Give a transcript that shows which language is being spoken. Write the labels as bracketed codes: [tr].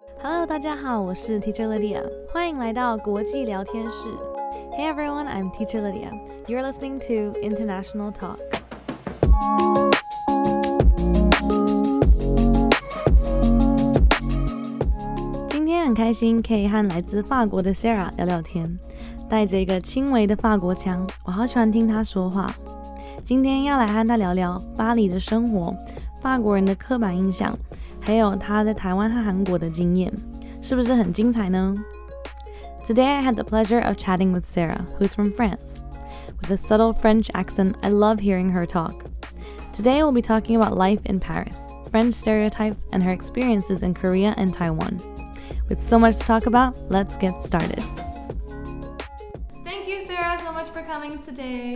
[zh] Hello， 大家好，我是 Teacher Lydia， 欢迎来到国际聊天室。 [en] Hey everyone, I'm Teacher Lydia. You're listening to International Talk. [zh] 今天很开心可以和来自法国的 Sarah 聊聊天，带着一个轻微的法国腔，我好喜欢听她说话。今天要来和她聊聊巴黎的生活，法国人的刻板印象，还有她在台湾和韩国的经验，是不是很精彩呢？ [en] Today I had the pleasure of chatting with Sarah, who's from France. With a subtle French accent, I love hearing her talk. Today we'll be talking about life in Paris, French stereotypes, and her experiences in Korea and Taiwan. With so much to talk about, let's get started. Thank you, Sarah, so much for coming today.